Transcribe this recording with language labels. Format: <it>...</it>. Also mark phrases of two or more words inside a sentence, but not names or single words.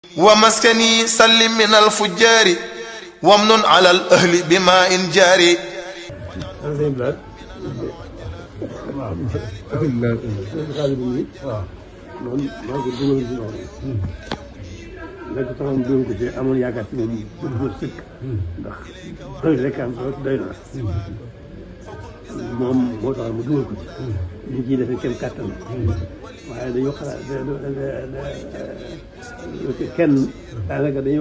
<ar>ومسكني سلم من الفجار وامن على الأهل بماء جاري.</ar> <wo>léegi taxawoon doon ko ci amoon yaakaar ci moom bu sëkk ndax doy rek am doy na moom moo tax mu dugal ko ci ñu ciy defee kenn kàttan waaye dañoo xalaat kenn daanaka dañuy</wo>